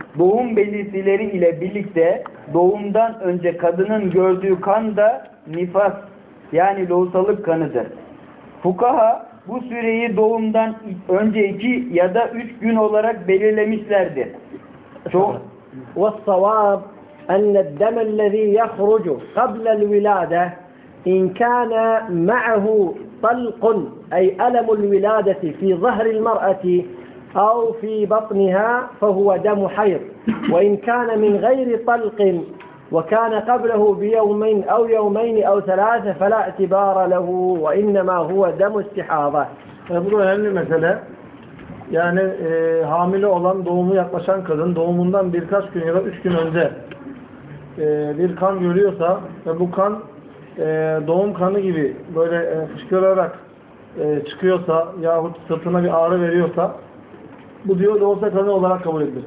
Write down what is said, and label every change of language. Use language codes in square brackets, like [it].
[tr] Doğum belirtileri ile birlikte doğumdan önce kadının gördüğü kan da nifas yani lohusalık kanıdır. Fukaha bu süreyi doğumdan önce 2 ya da 3 gün olarak belirlemişlerdir. Çok [ar] وَالصَّوَابْ اَنَّ الدَّمَ الَّذ۪ي يَخْرُجُ قَبْلَ الْوِلَادَةِ اِنْ كَانَ مَعَهُ طَلْقٌ اَيْ أَلَمُ الْوِلَادَةِ فِي ظَهْرِ الْمَرْأَةِ أو في بطنها فهو دم حيض وإن كان من غير طلق وكان قبله بيوم أو يومين أو ثلاثة فلا اعتبار له وإنما هو دم استحاضة. [tr] Bu önemli mesele. Yani hamile olan doğumu yaklaşan kadın doğumundan birkaç gün ya da 3 gün önce bir kan görüyorsa ve bu kan doğum kanı gibi böyle fışkırarak çıkıyorsa yahut sırtına bir ağrı veriyorsa bu diyor lohusa kanı olarak kabul edilir.